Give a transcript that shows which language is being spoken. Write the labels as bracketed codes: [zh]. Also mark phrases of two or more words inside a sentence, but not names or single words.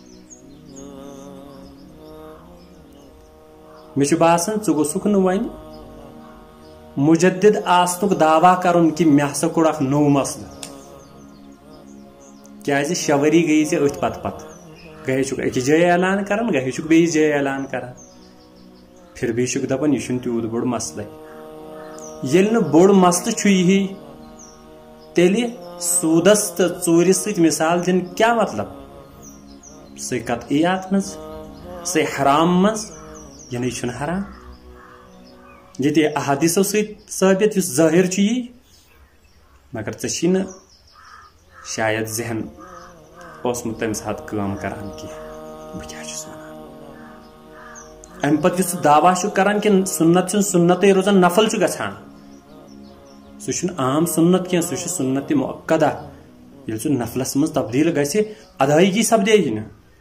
[ks] مے باسان ژٕ گوٚژھُکھ نہٕ وۄنۍ مجدد آسنُک دعویٰ کرُن کہ مے ہسا کوٚر اکھ نوٚو مسلہٕ کیازِ 6 ؤری گٔیی ژےٚ أتھۍ پتہٕ گٔیے چھُکھ أکِس جایہِ اعلان کران گٔیے چھُکھ بیٚیِس جایہِ اعلان کران [ur] پھر بھی [ks] چھُکھ دپان یہِ چھُنہٕ تیوٗت بوٚڑ مسلے ییٚلہِ نہٕ بوٚڑ مسلہٕ چھُ یِہی تیٚلہِ سودس تو ژوٗرِ سۭتۍ مثال دن کیا مطلب سُے قطعیات منٛز سُے حرام منٛز یعنی چھُنہٕ حرام ییٚتہِ احادیثو سۭتۍ ثٲبت یُس ظٲہر چھُ یی مگر ژےٚ چھی نہٕ شاید ذہن اوسمُت تمہِ ساتہٕ کٲم کران کینٛہہ بہٕ کیٛاہ چھُس ونان امہِ پتہٕ یُس ژٕ دعویٰ چھُکھ کران کہِ سنت چھُنہٕ سنتٕے روزان نفل چھُ گژھان سہ چھُنہٕ عام سنت کینٛہہ سہ چھُ سنت مؤکدہ ییٚلہِ سُہ نفلس منٛز تبدیل گژھِ ادٲیگی سپدے یہِ نہٕ